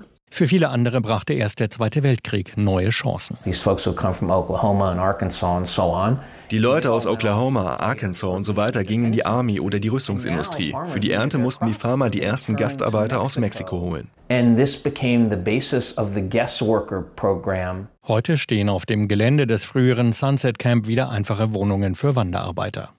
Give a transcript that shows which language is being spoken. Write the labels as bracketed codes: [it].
[de] Für viele andere brachte erst der Zweite Weltkrieg neue Chancen. [en] These folks who come from Oklahoma and Arkansas and so on. [de] Die Leute aus Oklahoma, Arkansas und so weiter gingen in die Army oder die Rüstungsindustrie. Für die Ernte mussten die Farmer die ersten Gastarbeiter aus Mexiko holen. Heute stehen auf dem Gelände des früheren Sunset Camp wieder einfache Wohnungen für Wanderarbeiter.